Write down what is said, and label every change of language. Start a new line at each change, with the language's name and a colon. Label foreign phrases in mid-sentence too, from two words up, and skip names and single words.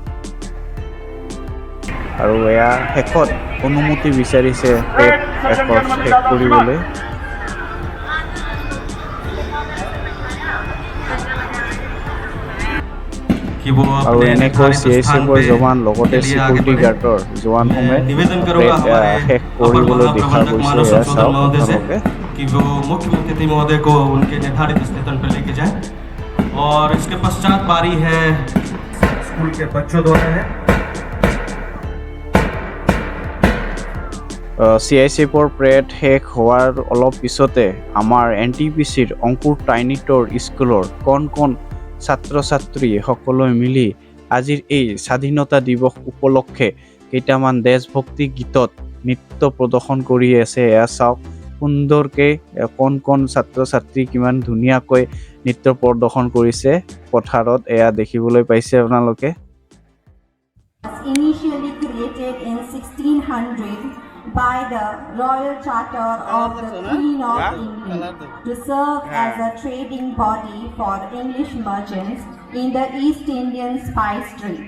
Assamese: আৰু এয়া শেষত অনুমতি বিচাৰিছে প্ৰেড শেষ কৰিবলৈ। আৰু এনেকৈ CISFৰ জোৱান লগতে
English: security guardৰ
Assamese: জোৱানসমূহে শেষ কৰিবলৈ দেখা গৈছে। এয়া চাওক আপোনালোকে।
Hindi: कि वो मुख्यमंत्री महोदय को उनके निर्धारित स्थान पर लेके जाए। और इसके पश्चात बारी है स्कूल के बच्चों द्वारा है।
Assamese: CISFৰ প্ৰেড শেষ হোৱাৰ অলপ পিছতে আমাৰ NTPCৰ অংকুৰ টাইনিটৰ স্কুলৰ কণ ছাত্ৰ ছাত্ৰী সকলোৱে মিলি আজিৰ এই স্বাধীনতা দিৱস উপলক্ষে কেইটামান দেশভক্তি গীতত নৃত্য প্ৰদৰ্শন কৰি আছে। এয়া চাওক সুন্দৰকৈ কণ ছাত্ৰ ছাত্ৰী কিমান ধুনীয়াকৈ নৃত্য প্ৰদৰ্শন কৰিছে পথাৰত, এয়া দেখিবলৈ পাইছে আপোনালোকে।
English: Initially created in 1600 by the Royal Charter of the Queen of England to serve as a trading body for English merchants in the East Indian spice trade.